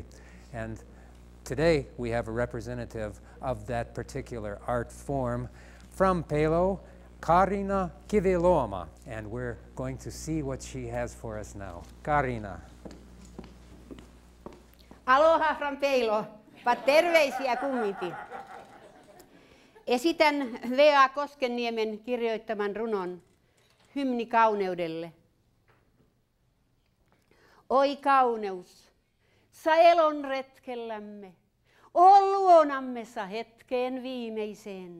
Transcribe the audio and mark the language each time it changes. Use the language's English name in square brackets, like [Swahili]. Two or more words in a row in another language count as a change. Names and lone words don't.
[English] And today we have a representative of that particular art form from Palo, Kaarina Kiviluoma, and we're going to see what she has for us now. Kaarina. Aloha from Palo, but [Finnish] terveisiä kumminkin. Esitän V.A. Koskenniemen kirjoittaman runon Hymni kauneudelle. Oi kauneus, sa elon retkellämme, oo luonamme sa hetkeen viimeiseen.